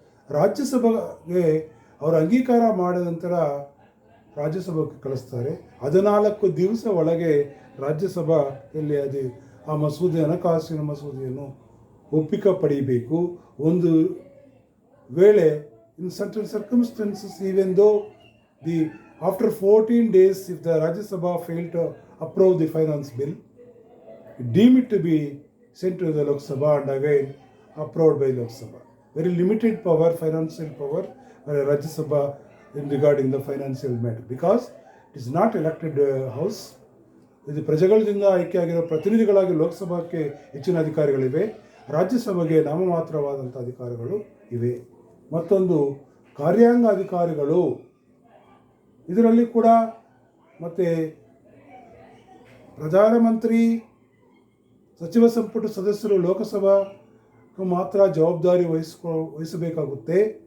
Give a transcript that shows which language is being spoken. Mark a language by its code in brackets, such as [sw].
[kn] ರಾಜ್ಯಸಭೆಗೆ ಅವರು ಅಂಗೀಕಾರ ಮಾಡಿದ ನಂತರ ರಾಜ್ಯಸಭೆಗೆ ಕಳಿಸ್ತಾರೆ. 14 ದಿವಸ ಒಳಗೆ ರಾಜ್ಯಸಭೆಯಲ್ಲಿ ಆ ಹಣಕಾಸಿನ ಮಸೂದೆಯನ್ನು ಒಪ್ಪಿಗೆ ಪಡೆಯಬೇಕು. ಒಂದು ವೇಳೆ [en] In certain circumstances even though after 14 days if the Rajya Sabha failed to approve the finance bill, deem it to be sent to the Lok Sabha and again approved by Lok Sabha. Very limited power, financial power by Rajya Sabha in regarding the financial matter, because it is not elected house. [kn] ಇದು ಪ್ರಜೆಗಳಿಂದ ಆಯ್ಕೆಯಾಗಿರೋ ಪ್ರತಿನಿಧಿಗಳಾಗಿ ಲೋಕಸಭಾಕ್ಕೆ ಹೆಚ್ಚಿನ ಅಧಿಕಾರಗಳಿವೆ. ರಾಜ್ಯಸಭೆಗೆ ನಾಮಮಾತ್ರವಾದಂಥ ಅಧಿಕಾರಗಳು ಇವೆ. ಮತ್ತೊಂದು ಕಾರ್ಯಾಂಗ ಅಧಿಕಾರಿಗಳು. ಇದರಲ್ಲಿ ಕೂಡ ಮತ್ತು ಪ್ರಧಾನಮಂತ್ರಿ, ಸಚಿವ ಸಂಪುಟ ಸದಸ್ಯರು ಲೋಕಸಭೆಗೆ ಮಾತ್ರ ಜವಾಬ್ದಾರಿ ವಹಿಸಬೇಕಾಗುತ್ತೆ.